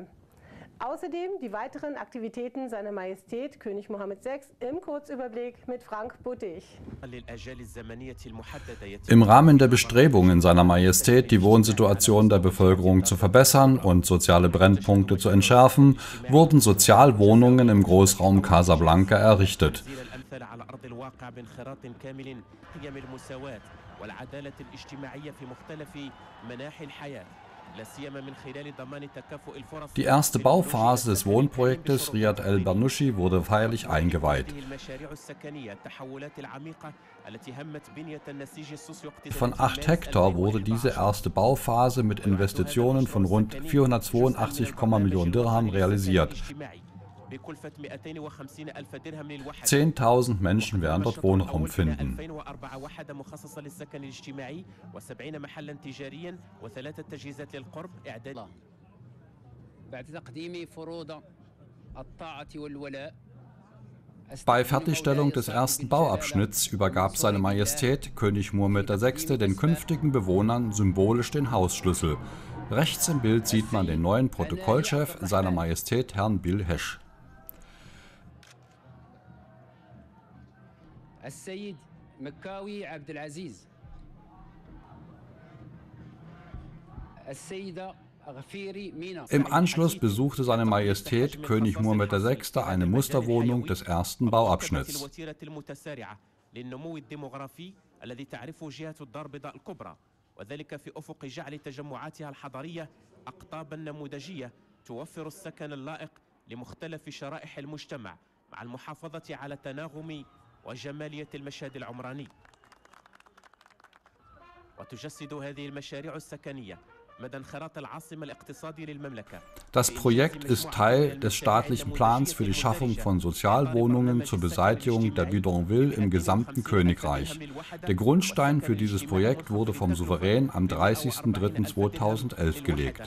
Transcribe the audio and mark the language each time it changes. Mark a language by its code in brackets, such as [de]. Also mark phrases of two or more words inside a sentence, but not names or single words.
[de] Außerdem die weiteren Aktivitäten seiner Majestät König Mohammed VI im Kurzüberblick mit Frank Buttig. Im Rahmen der Bestrebungen seiner Majestät, die Wohnsituation der Bevölkerung zu verbessern und soziale Brennpunkte zu entschärfen, wurden Sozialwohnungen im Großraum Casablanca errichtet. [ar] على أرض الواقع بانخراط كامل قيم المساواة والعدالة الاجتماعية في مختلف مناحي الحياة. [de] Die erste Bauphase des Wohnprojektes Riyad El Bernuschi wurde feierlich eingeweiht. Von 8 Hektar wurde diese erste Bauphase mit Investitionen von rund 482 Millionen Dirham realisiert. [ar] بكلفة 250 ألف درهم للوحدة. [de] 10.000 Menschen werden dort Wohnraum finden. [ar] 2004 وحدة مخصصة للسكن الاجتماعي و70 محلا تجاريا و3 تجهيزات للقرب إعداد. بعد تقديم فروض الطاعة والولاء. [de] Bei Fertigstellung des ersten Bauabschnitts übergab seine Majestät König Muhammed VI. Den künftigen Bewohnern symbolisch den Hausschlüssel. Rechts im Bild sieht man den neuen Protokollchef, seiner Majestät Herrn Bill Hesch. [ar] السيد مكاوي عبد العزيز. السيدة [de] Im Anschluss besuchte seine Majestät König Muhammed VI. Eine Musterwohnung des ersten Bauabschnitts. [ar] وذلك في أفق جعل تجمعاتها الحضرية أقطابا نموذجية توفر السكن اللائق لمختلف شرائح المجتمع مع المحافظة على تناغم وجمالية المشهد العمراني. وتجسد هذه المشاريع السكنية [de] Das Projekt ist Teil des staatlichen Plans für die Schaffung von Sozialwohnungen zur Beseitigung der Bidonville im gesamten Königreich. Der Grundstein für dieses Projekt wurde vom Souverän am 30.03.2011 gelegt.